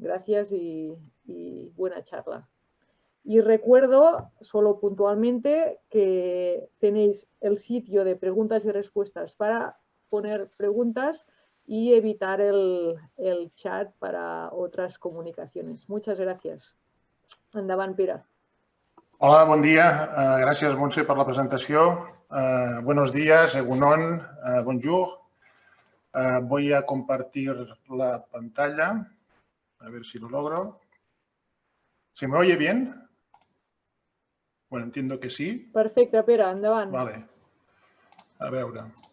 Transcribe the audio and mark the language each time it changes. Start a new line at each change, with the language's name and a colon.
Spanish: Gracias y buena charla. Y recuerdo, solo puntualmente, que tenéis el sitio de preguntas y respuestas para poner preguntas y evitar el chat para otras comunicaciones. Muchas gracias.
Catalan: Endavant, Pere. Hola, bon dia. Gràcies, Montse, per la presentació.
Spanish: Buenos días,
Basque: egunon,
French: bonjour.
Spanish: Voy a compartir la pantalla. A ver si lo logro. ¿Se me oye bien? Bueno, entiendo que sí.
Catalan: Perfecte, Pere, endavant.
Spanish: Vale.
Catalan: A veure.